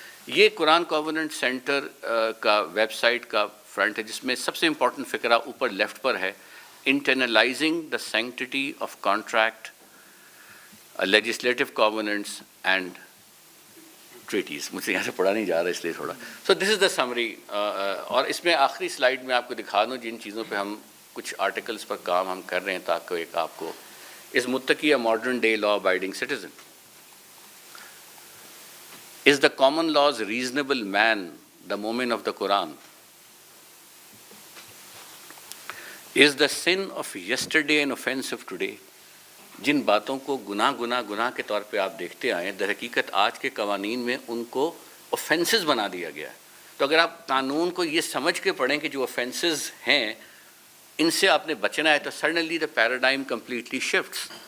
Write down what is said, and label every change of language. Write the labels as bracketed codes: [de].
[ur] یہ قرآن covenant centre کا web site کا فرنٹ ہے، جس میں سب سے امپورٹنٹ فقرہ اوپر لیفٹ پر ہے، internalising the sanctity of contract, legislative کووننٹس and treaties. مجھ سے یہاں سے پڑھا نہیں جا رہا اس لیے تھوڑا. [en] So this is the summary. [ur] اور اس میں آخری سلائیڈ میں آپ کو دکھا دوں جن چیزوں پہ ہم کچھ آرٹیکلس پر کام ہم کر رہے ہیں تاکہ ایک آپ کو اس متقی modern day law abiding citizen. [en] Is the common law's reasonable man the moment of the Quran? Is the sin of yesterday an offense of today? [ur] جن باتوں کو گناہ کے طور پہ آپ دیکھتے آئے ہیں، در حقیقت آج کے قوانین میں ان کو offenses بنا دیا گیا ہے. تو اگر آپ قانون کو یہ سمجھ کے پڑھیں کہ جو offenses ہیں ان سے آپ نے بچنا ہے تو [en] suddenly the paradigm completely shifts.